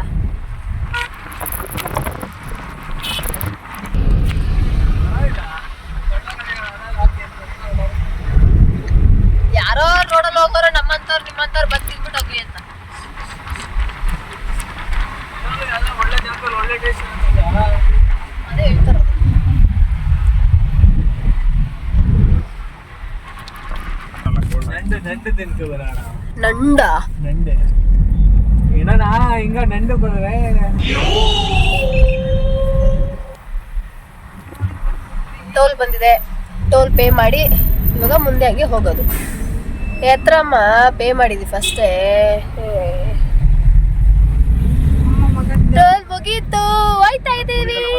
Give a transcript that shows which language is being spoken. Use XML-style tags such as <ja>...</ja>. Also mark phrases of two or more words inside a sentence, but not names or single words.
<kn>ಯಾರೋ ರೋಡಲ್ಲಿ ಹೋಗೋರು ನಮ್ಮಂತವ್ರು ನಿಮ್ಮಂತವ್ರು ಬಂದು ತಿನ್ಬಿಟ್ಟು ಹೋಗ್ಲಿ ಅಂತ. ಅದೇ ಹೇಳ್ತಾರ.</kn> <ta>நண்டு தின்னுக்கு வரானா? நண்டா? நண்டு என்னடா இங்க நண்டு போறே.</ta> <kn>ಟೋಲ್ ಬಂದಿದೆ,</kn> <en>toll pay</en> <kn>ಮಾಡಿ ಇವಾಗ ಮುಂದೆ ಆಗಿ ಹೋಗೋದು. ಎತ್ರಮ್ಮ ಪೇ ಮಾಡಿದ್ವಿ ಫಸ್ಟೇ. ಟೋಲ್ ಮುಗೀತು, ಹೋಯ್ತಾ ಇದ್ದೀವಿ.</kn>